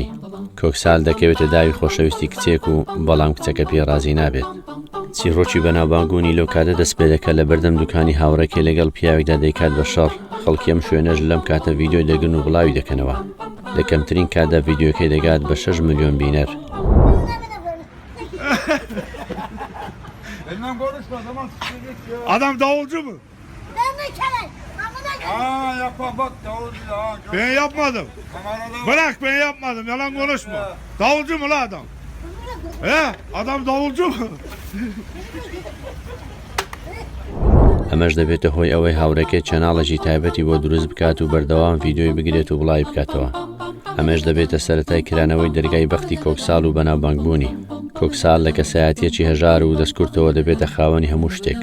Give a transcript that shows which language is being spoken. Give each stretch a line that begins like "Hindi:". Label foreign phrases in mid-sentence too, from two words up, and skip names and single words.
Central Kurdish: کۆکسال دەکەوێتە داوی خۆشەویستی کچێک و بەڵام کچەکە پێ ڕازی نابێت. چیرۆکی بەناوبانگبوونی لەو کاتە دەست پێ دەکات لە بەردەم دوکانی هاوڕێکی لەگەڵ پیاوێکدا دەیکات بە شەڕ. خەڵکی ئەم شوێنەش لەم کاتە ڤیدیۆی دەگرن و بڵاوی دەکەنەوە. لە کەمترین کاتدا ڤیدیۆکەی دەگات بە 6 ملیۆن بینەر.
Turkish: Adam davulcu mu? Aa yapma bak davulcu da. Ben yapmadım. Bırak ben yapmadım, yalan konuşma. Davulcu mu la adam? He? Adam davulcu mu?
Central Kurdish: ئەمەش دەبێتە هۆی ئەوەی هاوڕێکێت چەناڵێکی تایبەتی بۆ دروست بکات و بەردەوام ڤیدیۆی بگرێت و بڵاوی بکاتەوە. ئەمەش دەبێتە سەرەتای کرانەوەی دەرگای بەختی کۆکسال و بەناوبانگبوونی. کۆکسال لە کەسایەتیەکی هەژار و دەستکورتەوە دەبێتە خاوەنی هەموو شتێک.